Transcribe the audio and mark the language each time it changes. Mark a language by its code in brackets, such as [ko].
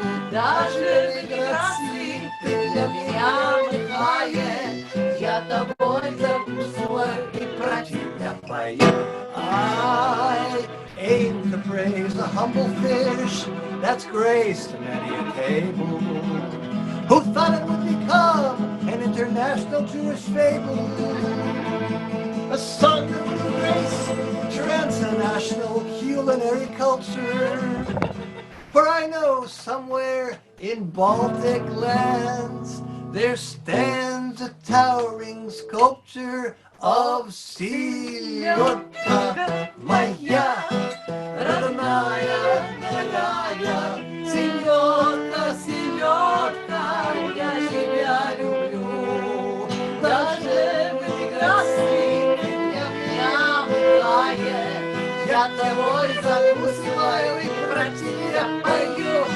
[ru] Даже в эмиграции ты для меня милая, я тобой закусываю и про тебя пою. [en] I aim to praise the humble fish that's graced many a table. Who thought it would become an international Jewish fable? A song of the race, transnational culinary culture. For I know somewhere in Baltic lands there stands a towering sculpture of [ru] селедка моя, родная, дорогая. Селедка, селедка, я тебя люблю. Даже в эмиграции ты для меня милая, я тобой закусываю и про тебя пою.